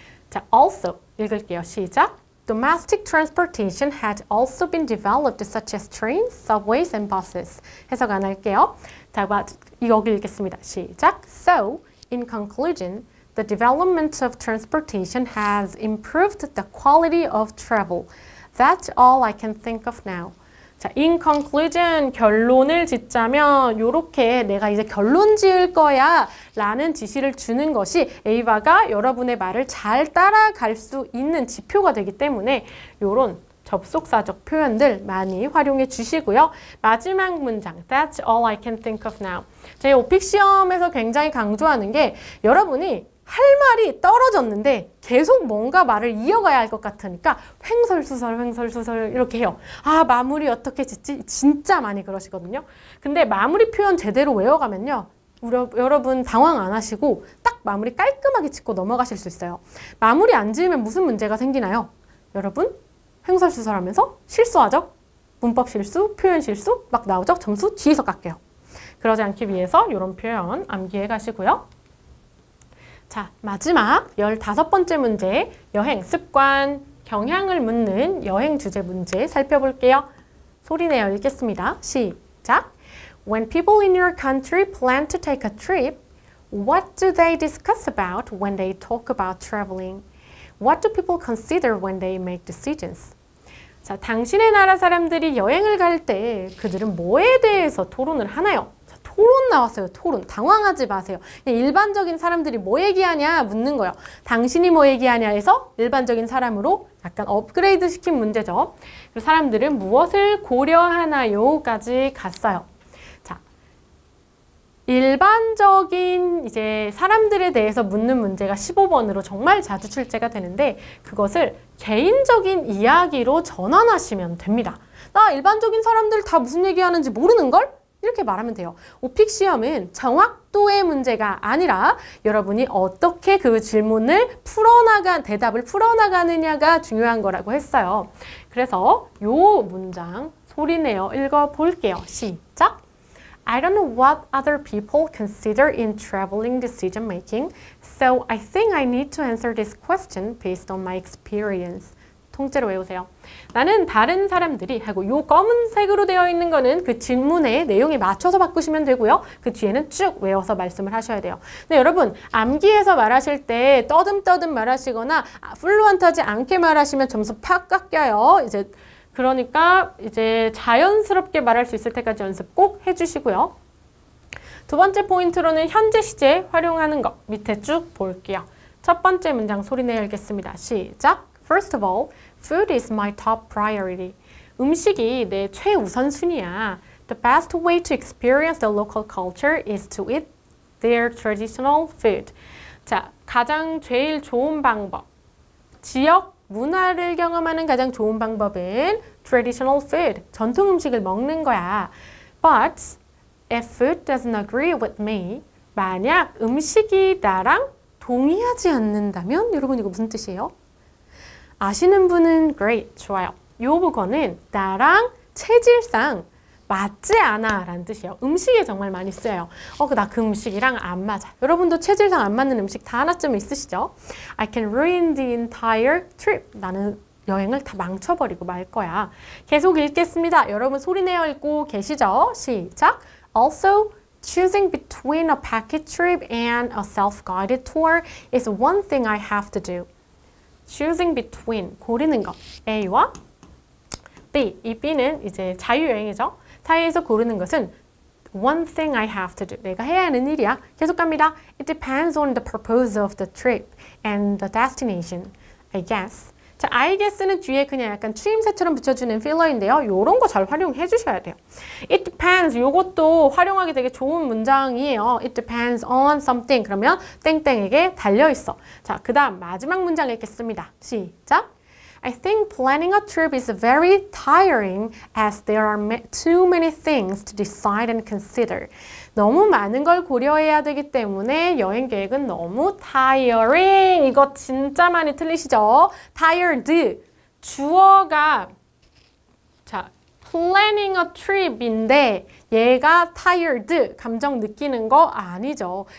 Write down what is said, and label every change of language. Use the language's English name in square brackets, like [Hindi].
[Korean] 자, also 읽을게요. 시작. [English] Domestic transportation had also been developed such as trains, subways, and buses. [Korean] 해석 안 할게요. 자, 여기 읽겠습니다. 시작. [English] So, in conclusion, the development of transportation has improved the quality of travel. That's all I can think of now. [Korean] 자, [English] in conclusion, [Korean] 결론을 짓자면 요렇게 내가 이제 결론 지을 거야 라는 지시를 주는 것이 에이바가 여러분의 말을 잘 따라갈 수 있는 지표가 되기 때문에 요런 접속사적 표현들 많이 활용해 주시고요. 마지막 문장, [English] That's all I can think of now. [Korean] 제 오픽 시험에서 굉장히 강조하는 게 여러분이 할 말이 떨어졌는데 계속 뭔가 말을 이어가야 할 것 같으니까 횡설수설 이렇게 해요. 아, 마무리 어떻게 짓지? 진짜 많이 그러시거든요. 근데 마무리 표현 제대로 외워가면요. 여러분 당황 안 하시고 딱 마무리 깔끔하게 짓고 넘어가실 수 있어요. 마무리 안 지으면 무슨 문제가 생기나요? 여러분 횡설수설하면서 실수하죠? 문법 실수, 표현 실수 막 나오죠? 점수 뒤에서 깎여요. 그러지 않기 위해서 이런 표현 암기해 가시고요. 자, 마지막 15번째 문제, 여행, 습관, 경향을 묻는 여행 주제 문제 살펴볼게요. 소리내어 읽겠습니다. 시작! [English] When people in your country plan to take a trip, what do they discuss about when they talk about traveling? What do people consider when they make decisions? [Korean] 자, 당신의 나라 사람들이 여행을 갈 때 그들은 뭐에 대해서 토론을 하나요? 자, 토론 나왔어요. 토론. 당황하지 마세요. 일반적인 사람들이 뭐 얘기하냐 묻는 거예요. 당신이 뭐 얘기하냐 해서 일반적인 사람으로 약간 업그레이드 시킨 문제죠. 그리고 사람들은 무엇을 고려하나요? 까지 갔어요. 자, 일반적인 이제 사람들에 대해서 묻는 문제가 15번으로 정말 자주 출제가 되는데 그것을 개인적인 이야기로 전환하시면 됩니다. 나 일반적인 사람들 다 무슨 얘기하는지 모르는걸? 이렇게 말하면 돼요. 오픽 시험은 정확도의 문제가 아니라 여러분이 어떻게 그 질문을 대답을 풀어나가느냐가 중요한 거라고 했어요. 그래서 요 문장 소리내어 읽어볼게요. 시작! [English] I don't know what other people consider in traveling decision making, so I think I need to answer this question based on my experience. [Korean] 통째로 외우세요. 나는 다른 사람들이 하고 요 검은색으로 되어 있는 거는 그 질문의 내용에 맞춰서 바꾸시면 되고요. 그 뒤에는 쭉 외워서 말씀을 하셔야 돼요. 근데 여러분 암기해서 말하실 때 떠듬떠듬 말하시거나 플루언트하지 않게 말하시면 점수 팍 깎여요. 그러니까 이제 자연스럽게 말할 수 있을 때까지 연습 꼭 해주시고요. 두 번째 포인트로는 현재 시제 활용하는 것 밑에 쭉 볼게요. 첫 번째 문장 소리내어 읽겠습니다. 시작! [English] First of all, food is my top priority. [Korean] 음식이 내 최우선순위야. [English] The best way to experience the local culture is to eat their traditional food. [Korean] 자, 가장 제일 좋은 방법. 지역 문화를 경험하는 가장 좋은 방법은 [English] traditional food, [Korean] 전통 음식을 먹는 거야. [English] But if food doesn't agree with me, [Korean] 만약 음식이 나랑 동의하지 않는다면 여러분 이거 무슨 뜻이에요? 아시는 분은 great, 좋아요. 이 부분은 나랑 체질상 맞지 않아 라는 뜻이에요. 음식에 정말 많이 쓰여요. 나 그 음식이랑 안 맞아. 여러분도 체질상 안 맞는 음식 다 하나쯤 있으시죠? [English] I can ruin the entire trip. [Korean] 나는 여행을 다 망쳐버리고 말 거야. 계속 읽겠습니다. 여러분 소리내어 읽고 계시죠? 시작! [English] Also, choosing between a package trip and a self-guided tour is one thing I have to do. Choosing between, [Korean] 고르는 것. A와 B. 이 B는 이제 자유여행이죠. 사이에서 고르는 것은 [English] one thing I have to do. [Korean] 내가 해야 하는 일이야. 계속 갑니다. [English] It depends on the purpose of the trip and the destination, I guess. [Korean] 자, [English] I guess [Korean] 는 뒤에 그냥 약간 추임새처럼 붙여주는 필러인데요. 요런 거 잘 활용해 주셔야 돼요. [English] It depends. [Korean] 요것도 활용하기 되게 좋은 문장이에요. [English] It depends on something. [Korean] 그러면 땡땡에게 달려있어. 자, 그 다음 마지막 문장 읽겠습니다. 시작! [English] I think planning a trip is very tiring as there are too many things to decide and consider. [Korean] 너무 많은 걸 고려해야 되기 때문에 여행 계획은 너무 tiring. 이거 진짜 많이 틀리시죠? tired. 주어가 자, [English] planning a trip [Korean] 인데 얘가 tired, 감정 느끼는 거 아니죠.